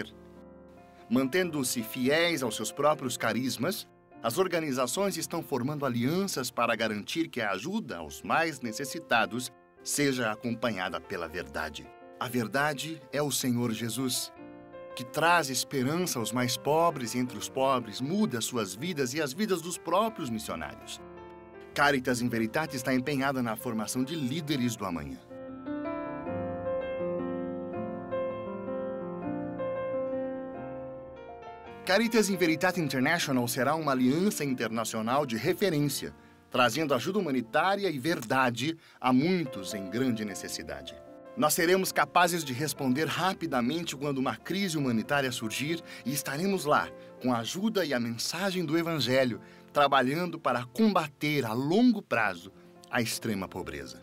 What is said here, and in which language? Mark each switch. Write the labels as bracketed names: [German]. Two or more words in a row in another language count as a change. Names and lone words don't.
[Portuguese] Mantendo-se fiéis aos seus próprios carismas, as organizações estão formando alianças para garantir que a ajuda aos mais necessitados seja acompanhada pela verdade. A verdade é o Senhor Jesus, que traz esperança aos mais pobres entre os pobres, muda suas vidas e as vidas dos próprios missionários. Caritas in Veritate está empenhada na formação de líderes do amanhã. Caritas in Veritate International será uma aliança internacional de referência, trazendo ajuda humanitária e verdade a muitos em grande necessidade. Nós seremos capazes de responder rapidamente quando uma crise humanitária surgir e estaremos lá, com a ajuda e a mensagem do Evangelho, trabalhando para combater a longo prazo a extrema pobreza.